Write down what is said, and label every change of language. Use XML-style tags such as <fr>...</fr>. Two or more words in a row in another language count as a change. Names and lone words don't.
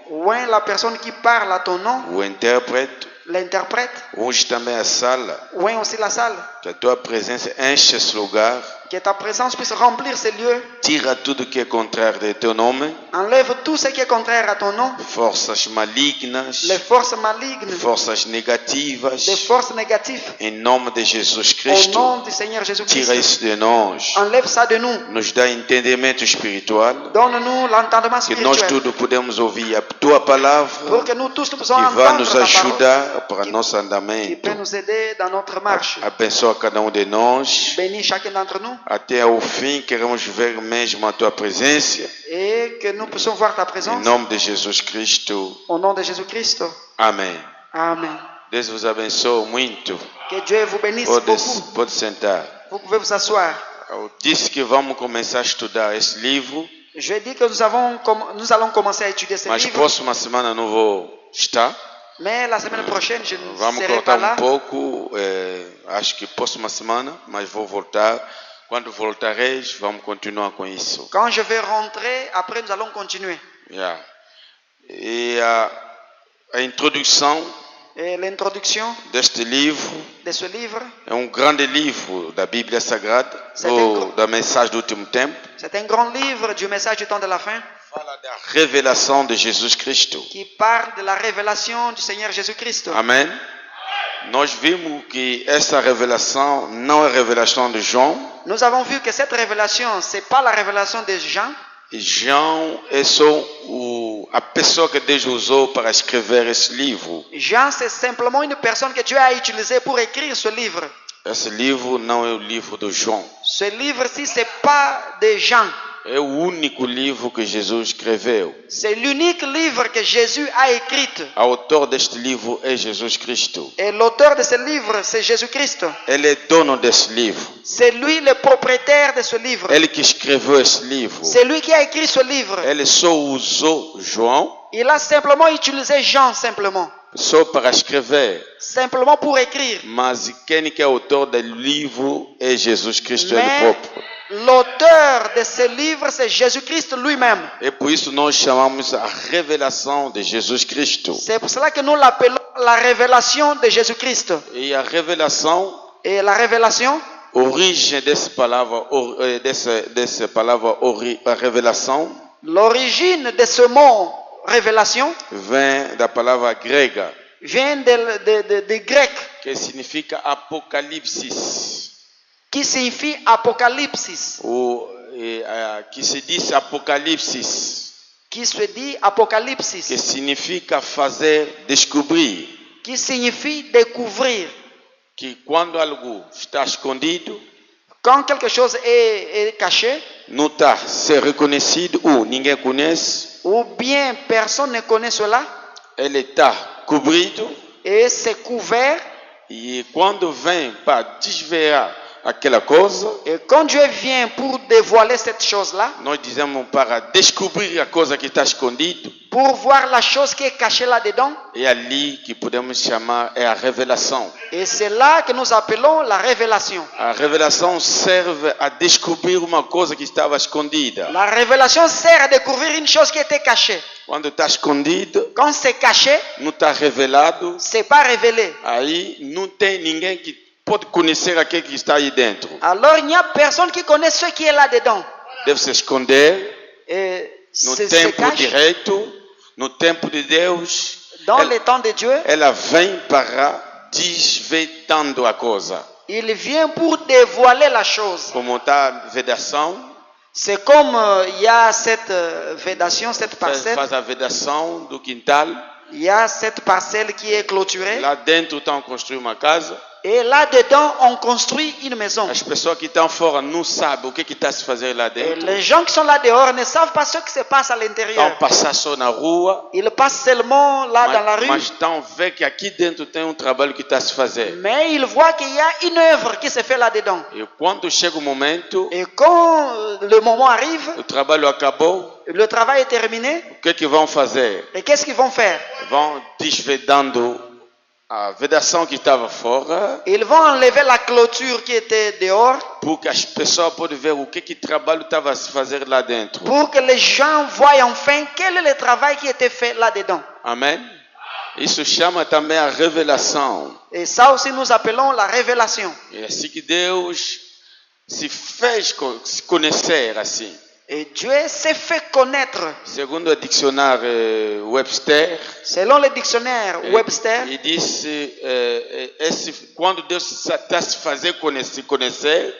<fr>Ou la personne qui parle à ton nom,</fr> <pt>o intérprete,</pt> <fr>l'interprète.</fr> <pt>unge também a sala,</pt> <fr>Ou aussi la salle.</fr> <pt>que a tua presença enche esse lugar,</pt> <fr>Que ta présence puisse remplir ces lieux.</fr> <pt>tira tudo que é contrário de teu nome,</pt> <fr>Enlève tout ce qui est contraire à ton nom.</fr> <pt>forças malignas,</pt> <fr>Les forces malignes,</fr> <pt>forças negativas,</pt> <fr>les forces négatives.</fr> <pt>em nome de Jesus</pt> <fr>Au</fr> <pt>Cristo,</pt> <fr>nom du Seigneur</fr> <pt>tira</pt> <fr>Jésus-Christ.</fr> <pt>isso de nós,</pt> <fr>Enlève ça de nous.</fr> <pt>nos dá entendimento espiritual,</pt> <fr>Donne-nous l'entendement</fr> <pt>que nós</pt> <fr>spirituel.</fr> <pt>tudo podemos ouvir a tua</pt> <fr>Pour</fr> <pt>palavra,</pt> <fr>que nous tous nous puissions</fr> <pt>que vai</pt> <fr>entendre</fr> <pt>nos</pt> <fr>ta parole.</fr> <pt>ajudar para nosso</pt> <fr>Qui</fr> <pt>andamento.</pt> <fr>peut nous aider dans notre marche.</fr> <pt>Abençoa cada um de nós.</pt> <fr>Bénis chacun d'entre nous.</fr> <pt>Até ao fim, queremos ver mesmo a tua presença.</pt> <fr>Et que nous puissions voir ta</fr> <pt>Em</pt> <fr>présence.</fr> <pt>nome de Jesus Cristo.</pt> <fr>Au nom de Jésus-Christ.</fr> <pt>Amém.</pt> <fr>Amen.</fr> <pt>Deus vos abençoe muito.</pt> <fr>Que Dieu vous bénisse</fr> <pt>Pode</pt> <fr>beaucoup.</fr> <pt>sentar.</pt> <fr>Vous pouvez vous asseoir.</fr> <pt>Eu disse que vamos começar a estudar esse livro,</pt> <fr>Je dis que nous allons commencer à étudier ce</fr> <pt>mas</pt> <fr>livre.</fr> <pt>próxima semana não vou estar.</pt> <fr>Mais la semaine prochaine, je ne</fr> <pt>Vamos</pt> <fr>serai pas</fr> <pt>cortar</pt> <fr>là.</fr> <pt>pouco, acho que próxima semana, mas vou voltar. Quando voltareis, vamos continuar com isso.</pt> <fr>Quand je vais rentrer, après nous allons continuer. Yeah.</fr> <pt>E a introdução</pt> <fr>Et l'introduction</fr> <pt>deste livro</pt> <fr>de ce livre,</fr> <pt>é grande livro da Bíblia Sagrada, Você ou tem- da mensagem do último tempo.</pt> <fr>c'est un grand livre du message du temps de la fin</fr> <pt>Fala da revelação de Jesus Cristo.</pt> <fr>qui parle de la révélation du Seigneur Jésus-Christ.</fr> <pt>Amém? Nós vimos que essa revelação não é revelação de João.</pt> <fr>Nous avons vu que cette révélation, ce n'est pas la révélation de Jean.</fr> <pt>João é só a pessoa que Deus usou para escrever esse livro.</pt> <fr>Jean, c'est simplement une personne que Dieu a utilisée pour écrire ce livre.</fr> <pt>Esse livro não é o livro de João.</pt> <fr>Ce livre-ci, ce n'est pas de Jean.</fr> <pt>É o único livro que Jesus escreveu.</pt> <fr>C'est l'unique livre que Jésus a écrit.</fr> <pt>O autor deste livro é Jesus Cristo.</pt> <fr>Et l'auteur de ce livre, c'est Jésus-Christ.</fr> <pt>Ele é dono desse livro.</pt> <fr>C'est lui le propriétaire de ce livre.</fr> <pt>Ele que escreveu esse livro.</pt> <fr>C'est lui qui a écrit ce livre.</fr> <pt>Ele só usou João</pt> <fr>Il a simplement utilisé Jean, simplement.</fr> <pt>só para escrever.</pt> <fr>Simplement pour écrire.</fr> <pt>Mas quem que é autor do livro é Jesus Cristo ele</pt> <fr>Mais</fr> <pt>próprio.</pt> <fr>l'auteur de ce livre, c'est Jésus-Christ lui-même.</fr> <pt>É por isso nós chamamos a revelação de Jesus Cristo.</pt> <fr>C'est pour cela que nous l'appelons la révélation de Jésus-Christ.</fr> <pt>E a revelação,</pt> <fr>Et la révélation,</fr> <pt>origem dessa palavra, a revelação,</pt> <fr>l'origine de ce mot révélation,</fr> <pt>vem da palavra grega,</pt> <fr>vient de grec,</fr> <pt>que significa apocalipse,</pt> <fr>qui signifie apocalypsis,</fr> <pt>que se diz apocalipse,</pt> <fr>qui se dit apocalypsis,</fr> <pt>que significa fazer descobrir,</pt> <fr>qui signifie découvrir.</fr> <pt>que quando algo está escondido,</pt> <fr>Quand quelque chose est caché,</fr> <pt>não está a ser reconhecido ou ninguém conhece,</pt> <fr>ou bien personne ne connaît cela,</fr> <pt>ele está cobrido,</pt> <fr>et c'est couvert,</fr> <pt>e quando vem para desvelar aquela coisa,</pt> <fr>et quand Dieu vient pour dévoiler cette chose-là,</fr> <pt>nós dizemos para descobrir a coisa que está escondida,</pt> <fr>pour voir la chose qui est cachée là-dedans,</fr> <pt>é ali que podemos chamar a revelação.</pt> <fr>et c'est là que nous appelons la révélation.</fr> <pt>A revelação serve a descobrir uma coisa que estava escondida.</pt> <fr>La révélation sert à découvrir une chose qui était cachée.</fr> <pt>Quando está escondido,</pt> <fr>Quand c'est caché,</fr> <pt>não está revelado,</pt> <fr>c'est pas révélé.</fr> <pt>aí não tem ninguém que pode conhecer aquele que está aí dentro.</pt> <fr>Alors il n'y a personne qui connaît ce qui est là-dedans.</fr> <pt>Deve se esconder</pt> <fr>Et</fr> <pt>no</pt> <fr>se</fr> <pt>tempo</pt> <fr>cache</fr> <pt>direito, no tempo de Deus.</pt> <fr>dans le temps de Dieu.</fr> <pt>Ela vem para desvendando a coisa.</pt> <fr>Il vient pour dévoiler la chose.</fr> <pt>Como está a vedação,</pt> <fr>C'est comme il y a cette védation, cette parcelle.</fr> <pt>faz a vedação do quintal.</pt> <fr>Il y a cette parcelle qui est clôturée.</fr> <pt>Lá dentro estão a construir uma casa.</pt> <fr>Et là-dedans, on construit une maison.</fr> <pt>As pessoas que estão fora não sabem o que está se fazer lá</pt> <fr>Et</fr> <pt>dentro.</pt> <fr>les gens qui sont là dehors ne savent pas ce qui se passe à</fr> <pt>Estão</pt> <fr>l'intérieur.</fr> <pt>passar só na rua,</pt> <fr>Ils passent seulement là dans la rue.</fr> <pt>mas estão ver que aqui dentro tem trabalho que está se fazer.</pt> <fr>Mais ils voient qu'il y a une œuvre qui se fait là-dedans.</fr> <pt>E quando chega o momento,</pt> <fr>Et quand le moment arrive,</fr> <pt>o trabalho acabou,</pt> <fr>le travail est terminé.</fr> <pt>o que vão fazer?</pt> <fr>Et qu'est-ce qu'ils vão faire?</fr> <pt>Vão desvendando a vedação que estava fora,</pt> <fr>Ils vont enlever la clôture qui était dehors</fr> <pt>para que as pessoas possam ver o que trabalho estava a se fazer lá dentro.</pt> <fr>pour que les gens voient enfin quel est le travail qui était fait là-dedans.</fr> <pt>Amém? Isso chama também a revelação.</pt> <fr>Et ça aussi nous appelons la révélation.</fr> <pt>É assim que Deus se fez se conhecer assim.</pt> <fr>Et Dieu s'est fait connaître.</fr> <pt>Segundo o dicionário Webster,</pt> <fr>Selon le dictionnaire Webster,</fr> <pt>ele disse quando Deus está se fazer conhecer,</pt>